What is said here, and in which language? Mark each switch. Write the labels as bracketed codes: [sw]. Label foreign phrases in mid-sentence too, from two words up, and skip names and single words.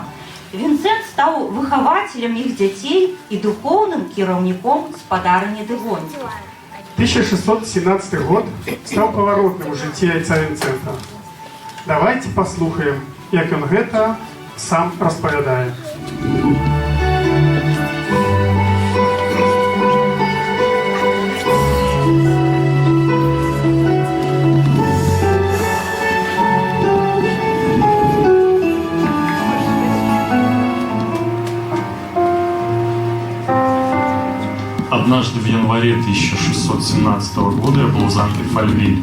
[be] Вінцэнт стаў выхавацелем іх дзяцей і духоўным кіраўніком спадарыні де Гонді. [ru] 1617 год стал поворотным [be] у жыцці [ru] Отца Вінцэнта. [be] Давайте послухаем, як ён гэта сам распавядае. [ru] Однажды в январе 1617 года я был в замке Фальвиль.